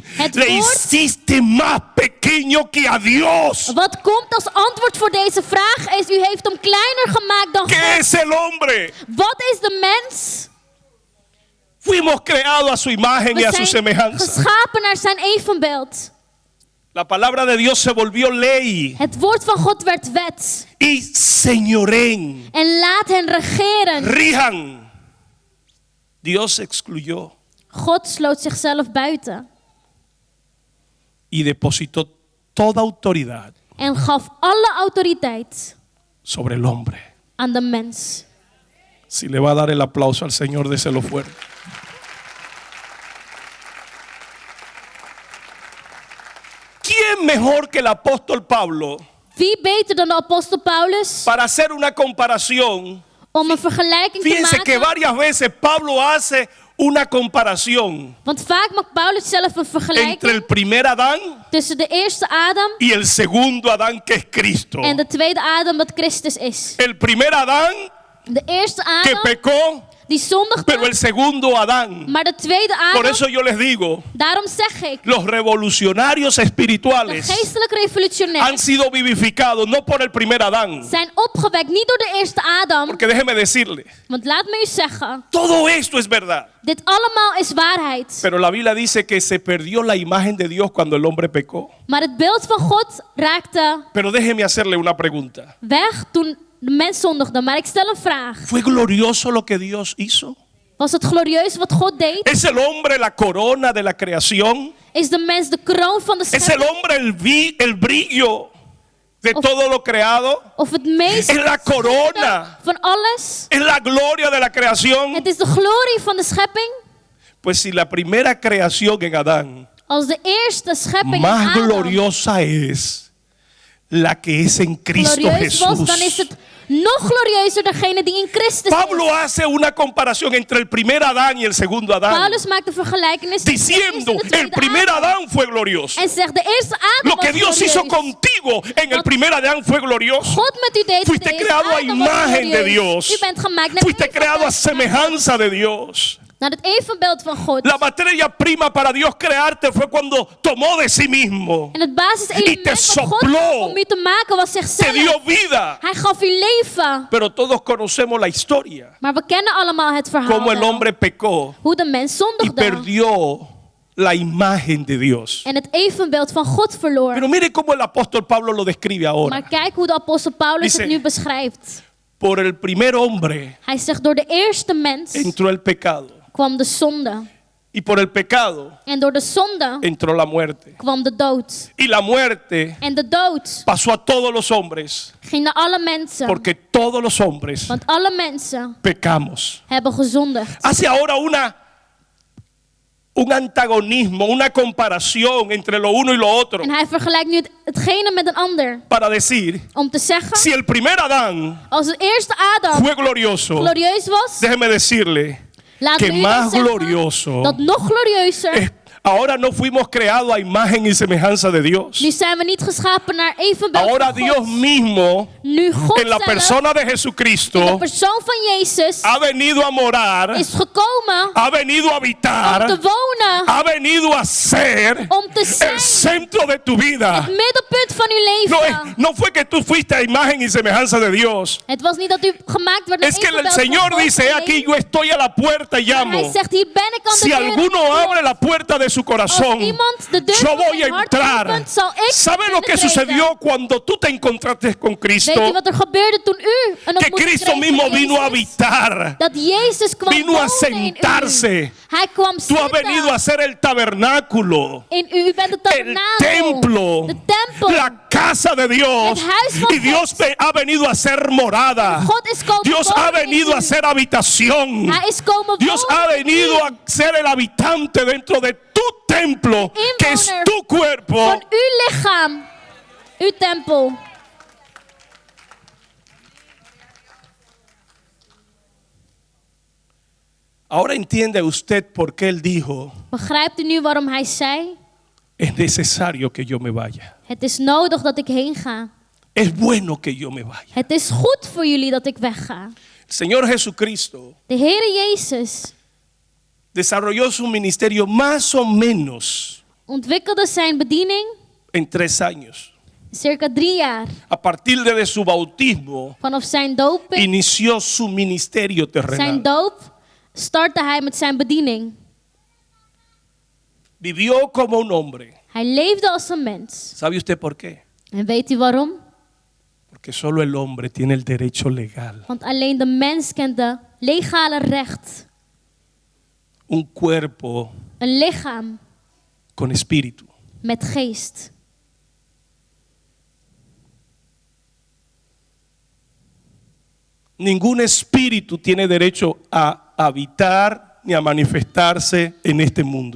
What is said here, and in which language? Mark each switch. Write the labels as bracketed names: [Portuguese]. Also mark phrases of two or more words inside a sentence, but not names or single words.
[Dutch] Het [Spanish] Le [Dutch] woord- [Spanish] hiciste más pequeño que a Dios. [Dutch] Wat komt als antwoord voor deze vraag is, u heeft hem kleiner gemaakt dan [Spanish] ¿Qué [Dutch] God. [Spanish] es el hombre? [Dutch] Wat is de mens? [Spanish] Fuimos creados a su imagen y [Dutch] We [Spanish] a su [Dutch] zijn [Spanish] semejanza. [Dutch] geschapen naar zijn evenbeeld. [Spanish] La palabra de Dios se volvió ley [Dutch] Het woord van God werd wet. [Spanish] y señorén. [Dutch] En laat hen regeren. [Spanish] Rijan. Dios excluyó [Dutch] God sloot zichzelf buiten. [Spanish] y depositó toda autoridad [Dutch] En gaf alle autoriteit [Spanish] sobre el hombre. [Dutch] aan de mens. [Spanish] Si le va a dar el aplauso al Señor, déselo fuerte. ¿Quién mejor que el apóstol Pablo [Dutch] Wie beter dan de apostel Paulus [Spanish] para hacer una comparación? [Dutch] om een vergelijking te [Spanish] Fíjense que [Dutch] maken? [Spanish] varias veces Pablo hace una comparación [Dutch] Want vaak maakt Paulus zelf een [Spanish] entre el [Dutch] vergelijking [Spanish] primer Adán [Dutch] tussen de eerste Adam [Spanish] y el segundo Adán, que es Cristo. [Dutch] en de tweede Adam, wat Christus is. [Spanish] El primer Adán [Dutch] De eerste [Spanish] que [Dutch] Adam [Spanish] pecó, [Dutch] die zondigde, [Spanish] pero el segundo Adán. [Dutch] maar de tweede [Spanish] Por [Dutch] Adam, [Spanish] eso yo les digo, [Dutch] daarom zeg ik, [Spanish] los revolucionarios [Dutch] de [Spanish] espirituales [Dutch] geestelijke [Spanish] han [Dutch] revolutionairs [Spanish] sido vivificados no por el primer Adán. [Dutch] zijn opgewekt niet door de eerste Adam, [Spanish] Porque déjeme decirle, [Dutch] want laat me u zeggen, [Spanish] todo esto es verdad. [Dutch] dit allemaal is waarheid. [Spanish] Pero la Biblia dice que se perdió la imagen de Dios cuando el hombre pecó. [Dutch] Maar het beeld van God raakte [Spanish] Pero déjeme hacerle una pregunta. [Dutch] weg toen de mens zondigde. Maar ik stel een vraag. [Spanish] ¿Fue glorioso lo que Dios hizo? [Dutch] Was het glorieus wat God deed? [Spanish] ¿Es el hombre la corona de la creación? [Dutch] Is de mens de kroon van de [Spanish] ¿Es el [Dutch] schepping? [Spanish] hombre el brillo de todo lo creado? [Dutch] Of het meest [Spanish] Es la corona. [Dutch] van alles? [Spanish] ¿Es la gloria de la creación? [Dutch] Het is de glorie van de schepping? [Spanish] Pues si la primera creación en Adán [Dutch] Als de eerste schepping in [Spanish] más [Dutch] Adam [Spanish] gloriosa es la que es en Cristo [Dutch] glorieus was, dan is [Spanish] Jesús. [Dutch] het nog glorieuzer degene die in Christus [Spanish] Pablo [Dutch] is. [Spanish] hace una comparación entre el primer Adán y el segundo Adán, [Dutch] Paulus maakt de vergelijkenis tussen de eerste [Spanish] diciendo, [Dutch] en de [Spanish] el [Dutch] tweede [Spanish] primer [Dutch] Adam. [Spanish] Adán fue glorioso. [Dutch] En zegt, de eerste Adam [Spanish] Lo que [Dutch] was [Spanish] Dios hizo [Dutch] glorieus. [Spanish] contigo en el [Dutch] Wat [Spanish] primer Adán fue glorioso. [Dutch] God met u deed, [Spanish] Fuiste [Dutch] de eerste [Spanish] creado a [Dutch] Adam was [Spanish] imagen de [Dutch] glorieus. [Spanish] Dios. [Dutch] U bent gemaakt naar [Spanish] Fuiste [Dutch] het [Spanish] creado a [Dutch] evenbeeld- [Spanish] semejanza de Dios. [Dutch] naar het evenbeeld van God. [Spanish] La materia prima para Dios crearte fue cuando tomó de sí mismo, [Dutch] En het basiselement [Spanish] te [Dutch] van God [Spanish] sopló. [Dutch] om u te maken was [Spanish] te [Dutch] zichzelf. [Spanish] dio vida. [Dutch] Hij gaf u leven. [Spanish] Pero todos conocemos la historia, [Dutch] Maar we kennen allemaal het verhaal [Spanish] cómo el [Dutch] wel. [Spanish] hombre pecó [Dutch] Hoe de mens [Spanish] y [Dutch] zondigde. [Spanish] perdió la imagen de Dios. [Dutch] En het evenbeeld van God verloor. [Spanish] Pero mire cómo el apóstol Pablo lo describe [Dutch] Maar [Spanish] ahora. [Dutch] kijk hoe de apostel Paulus [Spanish] Dice- [Dutch] het nu beschrijft. [Spanish] Por el primer hombre [Dutch] Hij zegt, door de eerste mens [Spanish] entró el pecado [Dutch] kwam de zonde. [Spanish] y por el pecado [Dutch] En door de zonde [Spanish] entró la muerte. [Dutch] kwam de dood. [Spanish] Y la muerte [Dutch] En de dood [Spanish] pasó a todos los hombres [Dutch] ging naar alle mensen. [Spanish] porque todos los hombres [Dutch] Want alle mensen [Spanish] pecamos. [Dutch] hebben gezondigd. [Spanish] Hace ahora un antagonismo, una comparación entre lo uno y lo otro [Dutch] En hij vergelijkt nu hetgene met een ander. [Spanish] para decir, [Dutch] Om te zeggen, [Spanish] si el primer Adán [Dutch] als de eerste Adam [Spanish] fue glorioso, [Dutch] glorieus was, [Spanish] déjeme decirle [Dutch] laat [Spanish] que [Dutch] me u [Spanish] más [Dutch] dan zeggen [Spanish] glorioso [Dutch] dat nog glorieuzer. [Spanish] ahora no fuimos creados a imagen y semejanza de Dios. [Dutch] Nu zijn we niet geschapen naar evenbeeld [Spanish] Ahora [Dutch] van [Spanish] Dios [Dutch] God. [Spanish] mismo, [Dutch] Nu God [Spanish] en la [Dutch] zelf, [Spanish] persona de [Dutch] in de [Spanish] Jesucristo, [Dutch] persoon van Jezus, [Spanish] ha venido a morar, [Dutch] is gekomen [Spanish] ha venido a [Dutch] om te [Spanish] habitar, [Dutch] wonen, [Spanish] ha venido a ser [Dutch] om te zijn [Spanish] el centro de tu vida. [Dutch] het middelpunt van uw [Spanish] No, [Dutch] leven. [Spanish] no fue que tú fuiste a imagen y semejanza de Dios. [Dutch] Het was niet dat u gemaakt werd naar [Spanish] Es que el [Dutch] evenbeeld van [Spanish] Señor [Dutch] God. [Spanish] dice, he aquí yo estoy a la puerta y [Dutch] Maar [Spanish] llamo. [Dutch] hij zegt, hier ben ik aan de [Spanish] Si [Dutch] deur. [Spanish] alguno abre la puerta de de su corazón, [Dutch] Als iemand de deur [Spanish] yo [Dutch] van [Spanish] voy a [Dutch] zijn hart [Spanish] entrar. [Dutch] opent, zal ik [Spanish] ¿Sabe lo que [Dutch] binnentreden? [Spanish] sucedió cuando tú te encontraste con [Dutch] Weet je [Spanish] Cristo? [Dutch] wat er gebeurde toen u een [Spanish] Que [Dutch] ontmoeting [Spanish] Cristo [Dutch] kreeg [Spanish] mismo [Dutch] met [Spanish] vino a [Dutch] Jezus? [Spanish] habitar. [Dutch] Dat Jezus kwam [Spanish] Vino a [Dutch] wonen in [Spanish] sentarse. [Dutch] u. Hij kwam [Spanish] Tú has venido a [Dutch] zitten [Spanish] ser el tabernáculo, [Dutch] in u. U bent de [Spanish] el [Dutch] tabernakel. [Spanish] templo, [Dutch] De tempel. [Spanish] la casa de Dios. [Dutch] Het huis van [Spanish] Y Dios [Dutch] God. [Spanish] ha venido a ser morada. [Dutch] God is komen [Spanish] Dios ha [Dutch] wonen in [Spanish] venido [Dutch] u. [Spanish] a ser habitación. [Dutch] Hij is komen [Spanish] Dios [Dutch] wonen [Spanish] ha [Dutch] in [Spanish] venido [Dutch] u. [Spanish] a ser el habitante dentro de tu templo, que es [Dutch] Inwoner [Spanish] tu cuerpo. [Dutch] van uw lichaam. Uw tempel. [Spanish] Ahora entiende usted por qué él dijo, [Dutch] Begrijpt u nu waarom hij zei? [Spanish] es necesario que yo me vaya. [Dutch] Het is nodig dat ik heen ga. [Spanish] Es bueno que yo me vaya. [Dutch] Het is goed voor jullie dat ik wegga. [Spanish] El Señor Jesucristo [Dutch] De Heere Jezus [Spanish] desarrolló su ministerio más o menos [Dutch] ontwikkelde zijn bediening [Spanish] en 3 años. [Dutch] circa 3 jaar. [Spanish] A partir de su bautismo, [Dutch] Vanaf zijn doping, [Spanish] inició su ministerio [Dutch] zijn [Spanish] terrenal. [Dutch] doop, startte hij met zijn bediening. [Spanish] Vivió como un hombre. [Dutch] Hij leefde als een mens. [Spanish] ¿Sabe usted por qué? [Dutch] En weet u waarom? [Spanish] Porque solo el hombre tiene el derecho legal. [Dutch] Want alleen de mens kent de legale recht. [Spanish] Un cuerpo [Dutch] Een lichaam [Spanish] con espíritu. [Dutch] met geest. [Spanish] Ningún espíritu tiene derecho a habitar ni a manifestarse en este mundo.